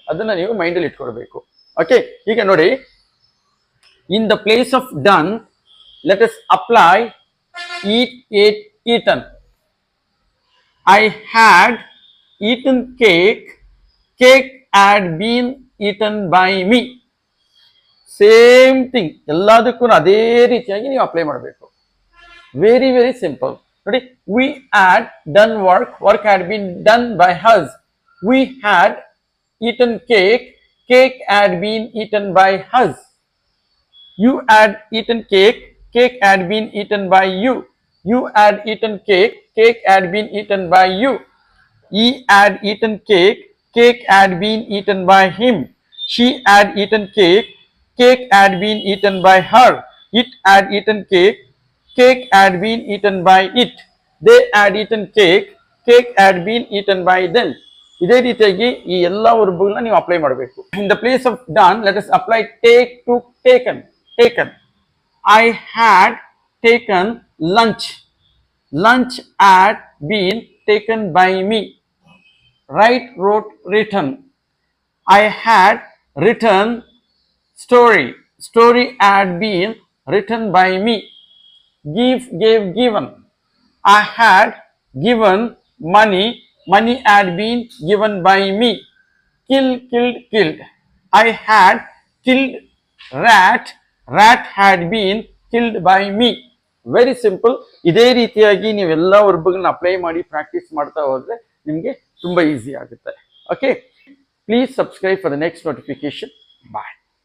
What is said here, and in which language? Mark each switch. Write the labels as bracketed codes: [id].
[kn] ಅದನ್ನ ನೀವು ಮೈಂಡಲ್ಲಿ ಇಟ್ಕೊಳ್ಬೇಕು. [en] okay, [kn] ಈಗ ನೋಡಿ, [en] In the place of done let us apply eat, ate, eaten. I had eaten cake, cake had been eaten by me. Same thing, [kn] ಎಲ್ಲದಕ್ಕೂ ಅದೇ ರೀತಿಯಾಗಿ ನೀವು ಅಪ್ಲೈ ಮಾಡಬೇಕು. [en] Very very simple. [kn] ನೋಡಿ, [en] we had done work, work had been done by us. We had eaten cake, cake had been eaten by us. You had eaten cake, cake had been eaten by you. You had eaten cake, cake had been eaten by you. He had eaten cake, cake had been eaten by him. She had eaten cake, cake had been eaten by her. It had eaten cake, cake had been eaten by it. They had eaten cake, cake had been eaten by them. [kn] ಇದೇ ರೀತಿಯಾಗಿ ಈ ಎಲ್ಲ ವರ್ಬ್ಗಳನ್ನ ನೀವು apply ಮಾಡಬೇಕು. [en] In the place of done let us apply take to taken. Taken, I had taken lunch, lunch had been taken by me. Write, wrote, written. I had written story, story had been written by me. Give, gave, given. I had given money, money had been given by me. Kill, killed, killed. I had killed rat, rat had been killed by me. Very simple. [kn] ಇದೇ ರೀತಿಯಾಗಿ ನೀವೆಲ್ಲ ವರ್ಬ್ಗಳನ್ನ apply ಮಾಡಿ practice ಮಾಡ್ತಾ ಹೋದ್ರೆ ನಿಮಗೆ ತುಂಬಾ easy ಆಗುತ್ತೆ. Okay, [en] Please subscribe for the next notification. Bye.